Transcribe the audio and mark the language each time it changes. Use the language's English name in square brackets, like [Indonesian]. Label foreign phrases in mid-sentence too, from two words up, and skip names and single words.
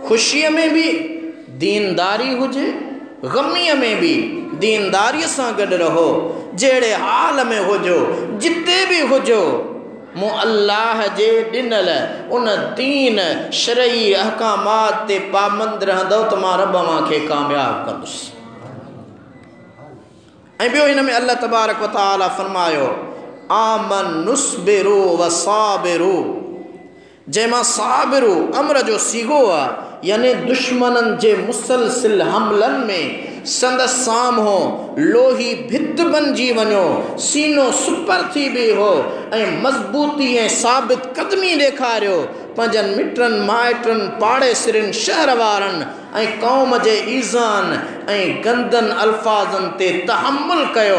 [Sindhi] ख़ुशीअ में बि दीनदारी हुजे, ग़मीअ में बि दीनदारीअ सां गॾु रहो, जहिड़े हाल में हुजो, जिते बि हुजो, मूं अल्लाह जे ॾिनल उन दीन शरई अहकामात ते पाबंद रहंदव त मां रब अव्हांखे कामयाब कंदुसि। ऐं ॿियो हिन में अल्लाह तबारक व तआला फरमायो, [Arabic] آمنوا اصبروا وصابروا, [Sindhi] जंहिंमां साबिरु अमर जो सीगो आहे, यानी दुश्मननि जे मुसलसिल हमलनि में संदसि साम्हूं लोही भित बणिजी वञो, सीनो सुपर थी बीहो ऐं मज़बूती ऐं साबित क़दमी ॾेखारियो, पंहिंजनि मिटनि माइटनि पाड़ेसिरनि शहर वारनि ऐं क़ौम जे ईज़ान ऐं गंदनि अल्फाज़नि ते तहमुल कयो।